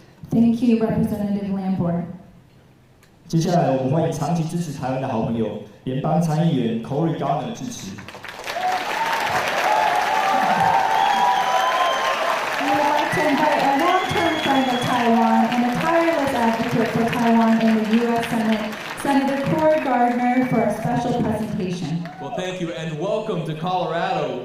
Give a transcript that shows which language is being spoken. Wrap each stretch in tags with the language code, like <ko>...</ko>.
<en>Thank you, Representative Lamborn.</en> <zh>接下来我们欢迎长期支持台湾的好朋友联邦参议员 Cory Gardner 致辞。</zh> <en>We would like to invite a long-term friend of Taiwan and a tireless advocate for Taiwan in the U.S. Senate, Senator Cory Gardner, for a special presentation. Well, thank you, and welcome to Colorado.</en>